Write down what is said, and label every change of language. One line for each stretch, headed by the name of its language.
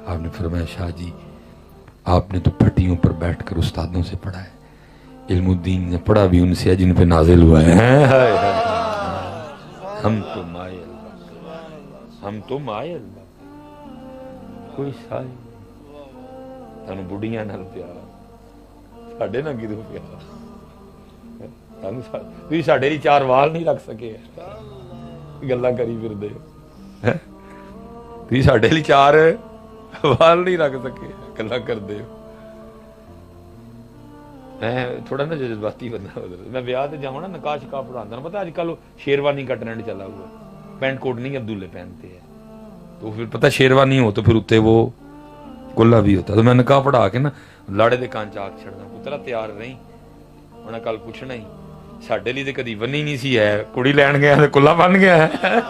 Urdu: آپ نے فرمایا شاہ جی آپ نے تو پھٹیوں پر بیٹھ کر استادوں سے پڑھا ہے، علم الدین نے پڑھا بھی ان سے جن پہ نازل ہوا ہے.
Punjabi: ہم تو مائے اللہ، ہم تو مائے اللہ، کوئی سائی تانوں بڑھیاں نال پیار، ساڈے نال کدوں پیار. تسی ساڈے لی چار وال نہیں رکھ سکے، گلاں کری پھردے ہو. تسی ساڈے لی چار وال نہیں رکھ سکے، گلاں کردے ہو. میں تھوڑا نا جذباتی بندہ، میں بیاہ تے جاؤں نا نکاح شکاح پڑھاتا نا،
Urdu: پتہ اج کل شیروانی کا ٹرینڈ چلا ہوا، پینٹ کوٹ نہیں عبداللے پہنتے ہیں،
Punjabi: تو پھر پتہ شیروانی ہو تو پھر اتنے وہ کلا بھی ہوتا. تو میں نکاح پڑھا کے نا لاڑے دے کان چاک چھڑنا، پترا تیار نہیں انہاں کل پوچھنا ہی ساڈے لی تے کدی ونی نہیں سی ہے، کڑی لین گیا تے کلا بن گیا ہے.